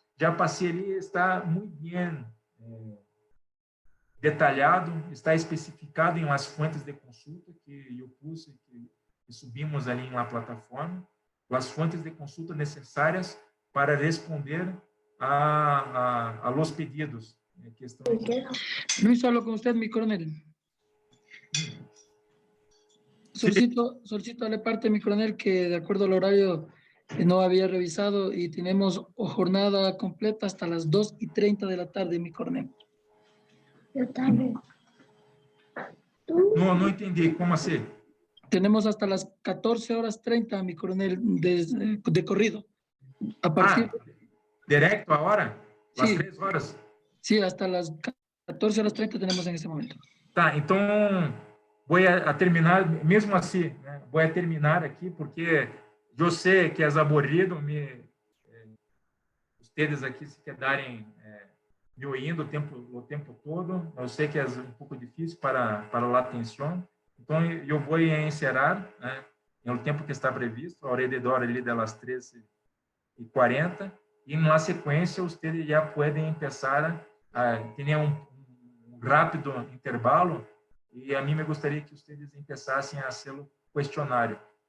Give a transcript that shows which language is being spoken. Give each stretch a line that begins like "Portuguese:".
Portuguese: Já passei ali, está muito bem detalhado, está especificado em as fontes de consulta que eu pus, que subimos ali na plataforma, as fontes de consulta necessárias para responder
Spanish: a los pedidos
Portuguese: que estão aqui.
Spanish: Luis, hablo con usted, mi coronel. Solicito de parte, mi coronel, que de acuerdo al horario no había revisado y tenemos jornada completa hasta las 2:30 de la tarde, mi coronel.
Portuguese: Eu também. Não entendi, como assim?
Spanish: Tenemos hasta las 14:30, mi coronel, de corrido.
Portuguese: A partir...
Spanish: Directo a hora? Las Sí. 3 horas? Sí, hasta las 14:30 tenemos en ese momento.
Portuguese: Tá, então vou terminar, mesmo assim, né? Vou terminar aqui, porque eu sei que é aburrido vocês aqui se quedarem me ouvindo o tempo todo. Eu sei que é um pouco difícil para a atenção. Então, eu vou encerrar, né, no tempo que está previsto, ao redor ali das 13h40, e na sequência, vocês já podem começar a ter um rápido intervalo, e a mim me gostaria que vocês começassem a fazer o questionário.